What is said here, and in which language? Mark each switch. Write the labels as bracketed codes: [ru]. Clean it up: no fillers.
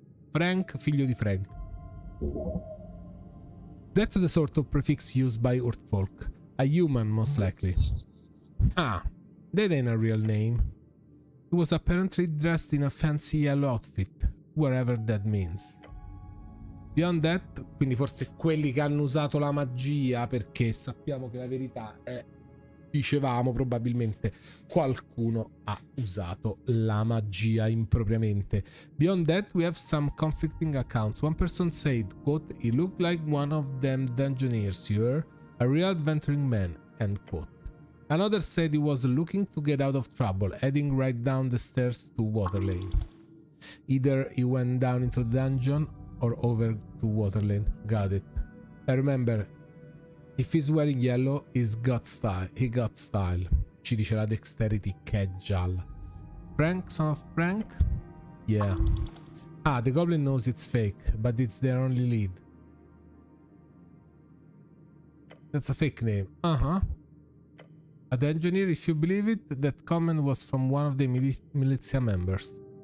[it] Frank, figlio di Frank. [en] That's the sort of prefix used by Urtfolk. A human, most likely. Ah, that ain't a real name. He was apparently dressed in a fancy yellow outfit, whatever that means. Beyond that, [it] quindi forse quelli che hanno usato la magia, perché sappiamo che la verità è, dicevamo, probabilmente qualcuno ha usato la magia impropriamente. [en] Beyond that, we have some conflicting accounts. One person said, quote, he looked like one of them dungeoneers, you're a real adventuring man, end quote. Another said he was looking to get out of trouble, heading right down the stairs to Waterlane. Either he went down into the dungeon or over to Waterlane. Got it. I remember, if he's wearing yellow, he's got style. He got style. [it] Ci dice la dexterity che è gialla. [en] Frank, son of Frank? Yeah. Ah, the goblin knows it's fake, but it's their only lead. That's a fake name. Uh-huh. At the engineer, if you believe it, that comment was from one of the militia members.